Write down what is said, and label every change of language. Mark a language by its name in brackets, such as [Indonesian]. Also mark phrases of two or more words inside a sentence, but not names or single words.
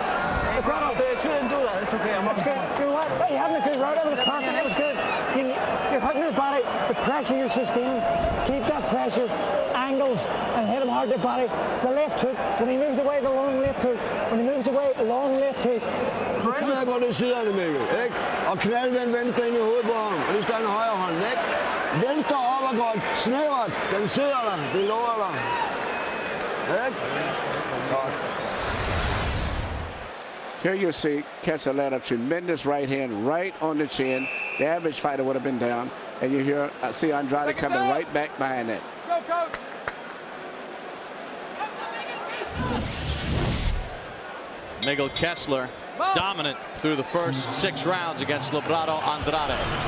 [English] They shouldn't do that. It's okay. It's good. You know what? You're having a good round over the pocket. That was good. You're hurting his body. The pressure you're sustaining. Keep that pressure. Angles and hit him hard to the body. The left hook. When he moves away, the long left hook. When he moves away, the long left hook. [Danish] Kan jeg godt se det, Mikkel, ikke? Og knalde den venstre ind i hovedet på ham. Og det står en højre hånd, ikke? Venstre op var godt. Snævert. Den sidder der. Det lover dig. Ikke? Godt. [English] Here you see Kessler led a tremendous right hand right on the chin. The average fighter would have been down. And you hear, see Andrade coming right back behind it. Go, coach. Miguel Kessler dominant through the first 6 rounds against Librado Andrade.